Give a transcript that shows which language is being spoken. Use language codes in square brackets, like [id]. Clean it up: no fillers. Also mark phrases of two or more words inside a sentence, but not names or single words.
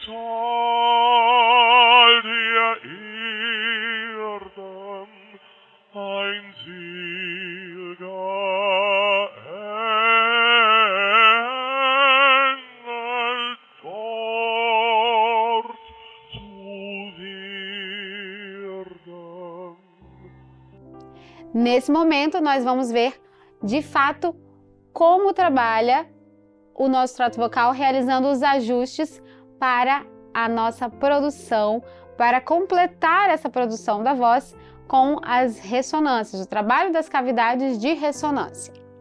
[de] Tal der Erden, ein seliger Engel dort zu werden. [pt] Nesse momento, nós vamos ver de fato como trabalha o nosso trato vocal, realizando os ajustes para a nossa produção, para completar essa produção da voz com as ressonâncias, o trabalho das cavidades de ressonância.